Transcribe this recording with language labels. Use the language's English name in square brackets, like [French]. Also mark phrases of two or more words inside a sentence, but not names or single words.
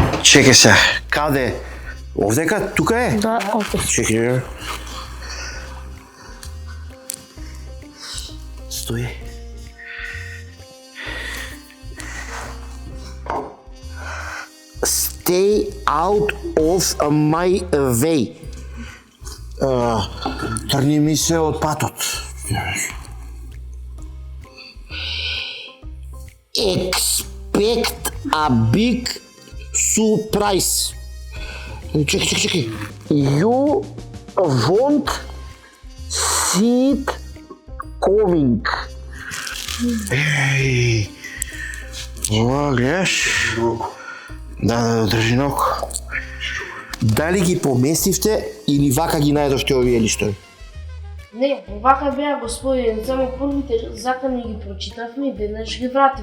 [Macedonian] Чекай се, каде? Овдека? Тука е? Да, овде. Чекай. Стои. [English] Stay out of my way. [Macedonian] Трни ми се од патот. [English] Expect a big surprise. Чекай. You won't see it coming. [Macedonian] Еј. Ова, гледаш? Да, држи ног. Дали ги поместивте или вака ги најдовте овие листови? Не, вака беа, господин, само првите закани ги прочитавме и денеш ги вратив.